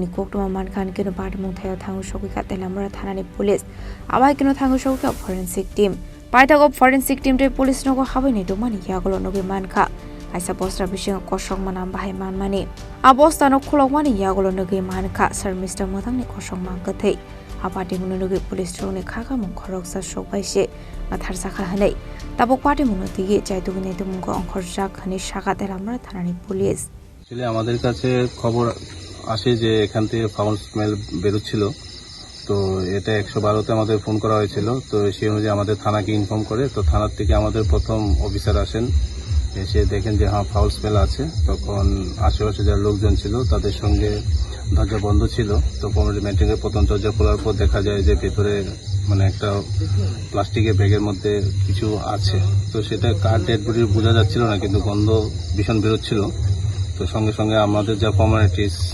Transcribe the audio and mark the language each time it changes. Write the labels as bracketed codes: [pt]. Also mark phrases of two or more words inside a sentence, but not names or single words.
[trp] Koktoma Mankha Kino Patimung Thayo Thangu Shokika Teliamura Thanani Police Abai Kino Thangu Shokika [en] Forensic Team [trp] Paitagop [en] Forensic Team [trp] Te Police Nogo Habani Domani Yagolo Nogi Mankha Aisa Bosta Bisingo Kosong Manam Bahai Manmani Abosta no Kulogwani Yagolo Nogi Mankha Sharmistha Mudakni Kosong Mangkwthwi Patimung Nogi Police Trone Khaka Mung Khoroksa Shokbaise Matharsakha Hanai Tabuk Patimung Nogi Chaitohwi Naitokmungo Wngkhorjak Hani Shaka Teliamura Thanani Police [bn] আসলে আমাদের কাছে খবর আসে যে এখান থেকে [en] foul smell [bn] বেরোচ্ছিল তো এটা 112তে আমাদের ফোন করা হয়েছিল তো সেই অনুযায়ী আমাদের থানাকে ইনফর্ম করে তো থানার থেকে আমাদের প্রথম অফিসার আসেন এসে দেখেন যে হ্যাঁ [en] foul smell [bn] আছে তখন আশেপাশে যারা লোকজন ছিল তাদের সঙ্গে দরজা বন্ধ ছিল তো মেন্টেনের প্রথম দরজা খোলার পর দেখা যায় যে ভেতরে মানে একটা প্লাস্টিকের ব্যাগের মধ্যে কিছু আছে তো সেটা কার [en] dead body [bn] বোঝা যাচ্ছিল না কিন্তু গন্ধ ভীষণ বেরোচ্ছিল তো সঙ্গে সঙ্গে আমাদের যা ফর্মালিটিস